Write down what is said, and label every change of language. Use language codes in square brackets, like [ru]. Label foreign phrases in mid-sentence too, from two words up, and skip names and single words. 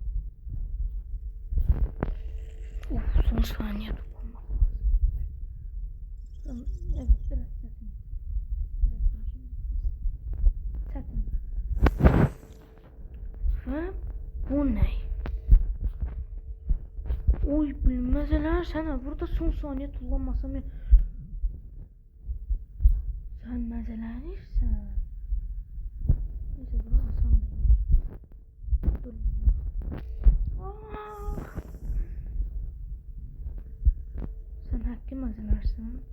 [tr] Son saniye dokunmak lazım. Evet biraz çetin. Ve bu ne? [az] Oy bilməzələr sənə burada son saniyə tullanmasam ya. Sən məzələnirsən. Neyse bura asan deyil. Sən həqqi məzələrsən.